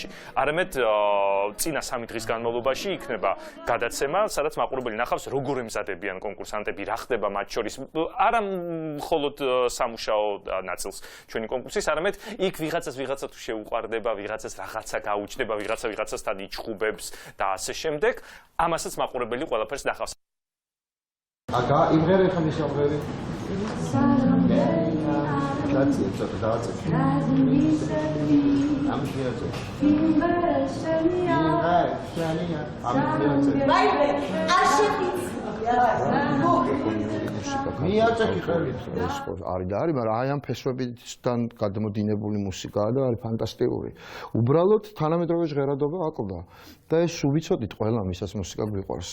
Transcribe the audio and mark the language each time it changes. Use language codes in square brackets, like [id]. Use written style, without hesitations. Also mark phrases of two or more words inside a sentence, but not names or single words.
[ka] არამედ წინა 3 დღის განმავლობაში იქნება გადაცემა, სადაც მაყურებელი ნახავს, როგორ ემზადებიან კონკურსანტები, რა ხდება მათ შორის. არა მხოლოდ სამუშაო ნაწილს ჩვენი კონკურსის, არამედ იქ ვიღაცა თუ შეუყვარდება, ვიღაცას რაღაცა გაუჩნდება, ვიღაცასთან იჩხუბებს და ასე შემდეგ. ამასაც მაყურებელი ყველაფერს Aga, imrere khami shamreri. [ro] Dați, dați. Am știut. [ka] არის და არის, მაგრამ აი ამ ფესვებიდან გადმოდინებული მუსიკაა და არის ფანტასტიკური. უბრალოდ თანამედროვე ჟღერადობა აკვდა და ეს ვიცოდით ყველა მისაც მუსიკა გვიყვარს.